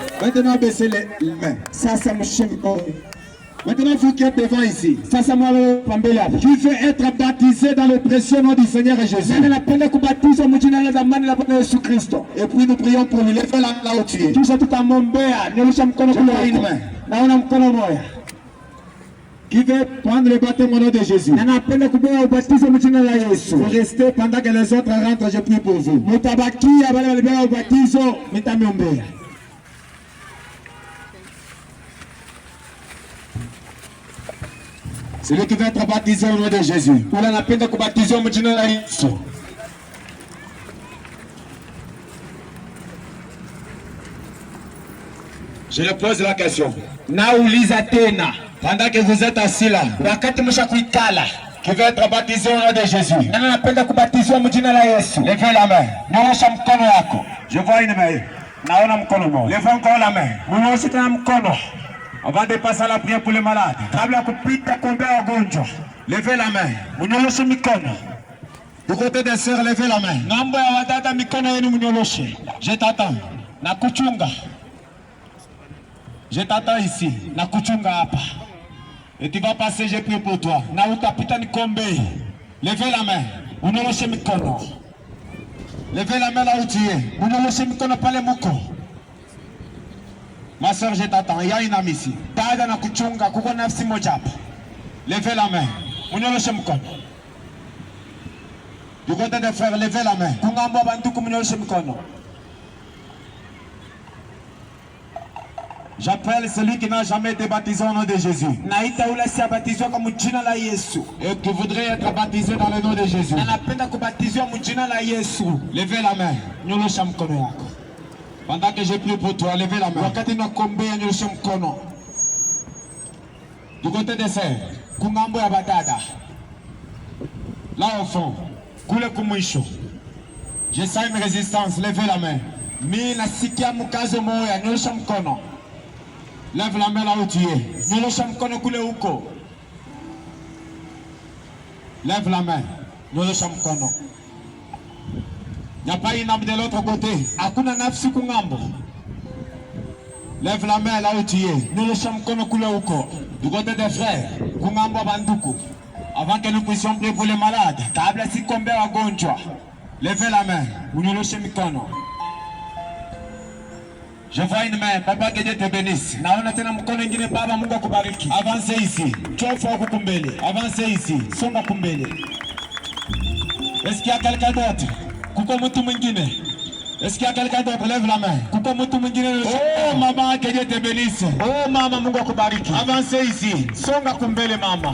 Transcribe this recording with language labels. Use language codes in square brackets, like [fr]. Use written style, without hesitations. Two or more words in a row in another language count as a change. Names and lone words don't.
[fr] Maintenant, baissez les mains. [sw] Sasa mshike mkono. [fr] Maintenant, vous qui êtes devant ici, [sw] Sasa mwalo pambele hapa. [fr] qui veut être baptisé dans le précieux nom du Seigneur Jésus. [sw] Nani anapenda kubatizwa mjina la zamani la Bwana Yesu Kristo? [fr] Et puis nous prions pour lui. Levez la main là où tu es. [sw] Kisha tutamwombea. Nyosha mkono kule [fr] vois une [sw] huko. [fr] main. [sw] Naona mkono moja. [fr] Qui veut prendre le baptême au nom de Jésus. [sw] Na napenda kubeba ubatizo mjina la Yesu. [fr] Vous restez pendant que les autres rentrent, je prie pour vous. [sw] Mutabakia wale walibeba ubatizo, nitamwombea. [fr] Celui qui veut être baptisé au nom de Jésus. [sw] Ule anapenda kubatizwa mjina la Yesu. [fr] Je le pose la question. [sw] Nauliza tena. [fr] Pendant que vous êtes assis là, [sw] Wakati mshakuikala, [fr] qui veut être baptisé au nom de Jésus. [sw] nani anapenda kubatizwa mjina la Yesu? [fr] Levez la main. [sw] Nyosha mkono wako. [fr] Je vois une main. [sw] Naona mkono moja. [fr] Levez encore la main. [sw] Mnyoshe tena mkono. [fr] Avant de passer à la prière pour les malades. [sw] Kabla ya kupita kuombea wagonjwa. [fr] Levez la main. [sw] Mnyoshe mikono. [fr] Du côté des sœurs, levez la main. [sw] Ngambo ya wadada mikono yenu mnyoshe. [fr] Je t'attends. [sw] Na kuchunga. [fr] Je t'attends ici. [sw] Na kuchunga hapa. [fr] Et tu vas passer, je prie pour toi. [sw] Na utapita nikombe. [fr] Levez la main. [sw] Mnyoshe mikono. [fr] Levez la main là où tu es. [sw] Mnyoshe mikono pale muko. [fr] Ma soeur, je t'attends. Il y a une amie ici. [sw] Dada na kuchunga kuko nafsi moja hapa. [fr] Levez la main. [sw] Mnyoshe mkono. [fr] Du côté des frères, levez la main. [sw] Kungambo banduku mnyoshe mikono. [fr] J'appelle celui qui n'a jamais été baptisé au nom de Jésus. [sw] Naita ule siabatizwa kwa mjina la Yesu. [fr] Et qui voudrait être baptisé dans le nom de Jésus. [sw] Na napenda kubatizwa mjina la Yesu. [fr] Levez la main. [sw] Nyosha mkono yako. [fr] Pendant que je prie pour toi, levez la main. [sw] Wakati nakombea nyosha mkono. [fr] Du côté des sœurs, [sw] Kungambo ya badada. [fr] là au fond, [sw] Kule kumwisho. [fr] je sens une résistance. Levez la main. [sw] Mimi nasikia mkazo moya, nyosha mkono. [fr] Lève la main là où tu es. [sw] Nyosha mkono kule huko. [fr] Lève la main. [sw] Nyosha mkono. [fr] Il n'y a pas une âme de l'autre côté. [sw] Hakuna nafsi kungambo. [fr] Lève la main là où tu es. [sw] Nyosha mkono kule huko. [fr] Du côté des frères, [sw] Kungambo banduku. [fr] avant que nous puissions prier pour les malades, [sw] Kabla sikombea wagonjwa. [fr] levez la main. [sw] Unyoshe mikono. [fr] Je vois une main. Papa, que Dieu te bénisse. [sw] Naona tena mkono ingine. Baba, Mungu akubariki. [fr] Avancez ici. [sw] Chofu huko kumbele. [fr] Avancez ici. [sw] Songa kumbele. [fr] Est-ce qu'il y a quelqu'un d'autre? [sw] Kuko mtu mwingine. [fr] Est-ce qu'il y a quelqu'un d'autre? Lève la main. [sw] Kuko mtu mwingine. [fr] Oh maman, que Dieu te bénisse. [sw] Oh mama, Mungu akubariki. [fr] Avancez ici. [sw] Songa kumbele mama.